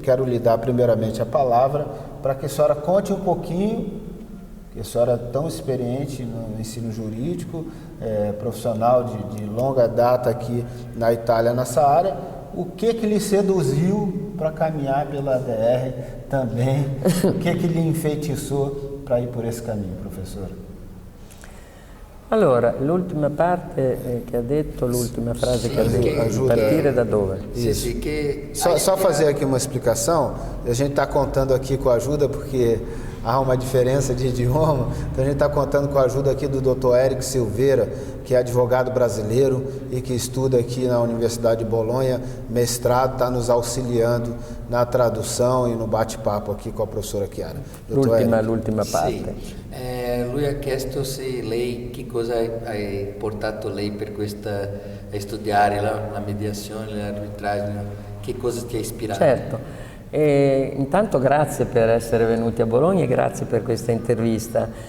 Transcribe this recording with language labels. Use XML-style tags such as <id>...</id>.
<pt>Quero lhe dar primeiramente a palavra para que a senhora conte um pouquinho, que a senhora é tão experiente no ensino jurídico, profissional de longa data aqui na Itália nessa área, o que lhe seduziu para caminhar pela ADR também, o que lhe enfeitiçou para ir por esse caminho, professora?</pt> <it>Allora, l'ultima parte che ha detto, l'ultima frase che ha detto, partire da dove?</it> <pt>Isso. Só fazer aqui uma explicação. A gente está contando aqui com a ajuda porque há uma diferença de idioma, então a gente está contando com a ajuda aqui do Dr. Érico Silveira, que é advogado brasileiro e que estuda aqui na Universidade de Bolonha, mestrado, está nos auxiliando na tradução e no bate-papo aqui com a professora Chiara.</pt> <it>L'ultima parte. Sì. Lui ha chiesto se lei, che cosa ha portato lei per questa, a studiare la mediazione, l'arbitraggio, che cosa ti ha ispirato? Certo. Intanto grazie per essere venuti a Bologna e grazie per questa intervista.</it>